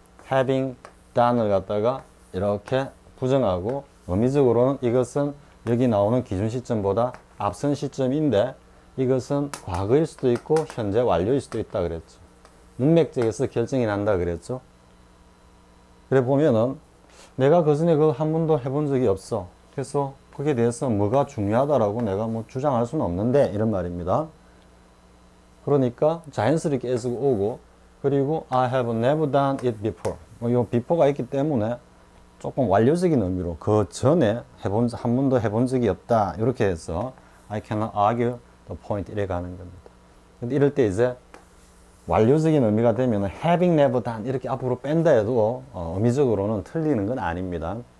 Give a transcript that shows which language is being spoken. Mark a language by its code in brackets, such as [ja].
[en] having done [ko] 을 갖다가 이렇게 부정하고 의미적으로는 이것은 여기 나오는 기준 시점보다 앞선 시점인데 이것은 과거일 수도 있고 현재 완료일 수도 있다 그랬죠. 문맥적에서 결정이 난다 그랬죠. 그래 보면은 내가 그 전에 그거 한 번도 해본 적이 없어. 그래서 거기에 대해서 뭐가 중요하다라고 내가 뭐 주장할 수는 없는데 이런 말입니다. 그러니까 자연스럽게 S가 오고 그리고 [en] I have never done it before. [ko] 이 before가 있기 때문에 조금 완료적인 의미로 그 전에 한 번도 해본 적이 없다. 이렇게 해서 [en] I cannot argue the point [ko] 이래 가는 겁니다. 근데 이럴 때 이제 완료적인 의미가 되면 [en] having never done [ko] 이렇게 앞으로 뺀다 해도 의미적으로는 틀리는 건 아닙니다.